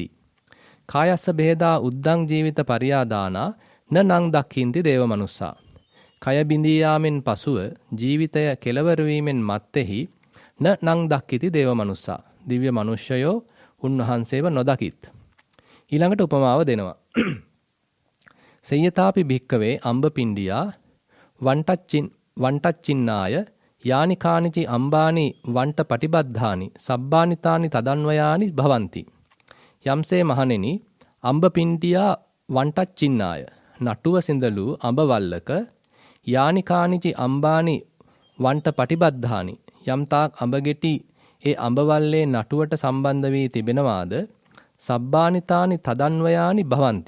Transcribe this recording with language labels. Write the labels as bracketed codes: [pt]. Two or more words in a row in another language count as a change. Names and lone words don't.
[pi] කායස්ස බෙහෙදා උද්දං ජීවිත පරියාදානා නං දක්ඛින්ති දේව මනුස්සා. [si] කය බිඳී යාමෙන් පසුව ජීවිතය කෙලවර වීමෙන් මත්තේහි [pi] නං දක්ඛිති දේව මනුස්සා. [si] දිව්‍ය මනුෂ්‍යයෝ උන්වහන්සේව නොදකිත්. ඊළඟට උපමාව දෙනවා. [pi] සේයථාපි භික්ඛවේ අම්බ පිණ්ඩියා වන්ටච්චින්නාය යානි කානිචි අම්බානි වන්ට පටිබද්ධානි සබ්බානිතානි තදන්වයානි භවಂತಿ. [si] යම්සේ මහණෙනි [pi] අම්බ පිණ්ඩියා වන්ටච්චින්නාය [si] නටුව සිඳලු අඹ වල්ලක [pi] යානි කානිචි අම්බානි වන්ට පටිබද්ධානි [si] යම්තාක් අඹ ගෙටි ඒ අඹ වල්ලේ නටුවට සම්බන්ධ වී තිබෙනවාද [pi] සබ්බානිතානි තදන්වයානි භවಂತಿ.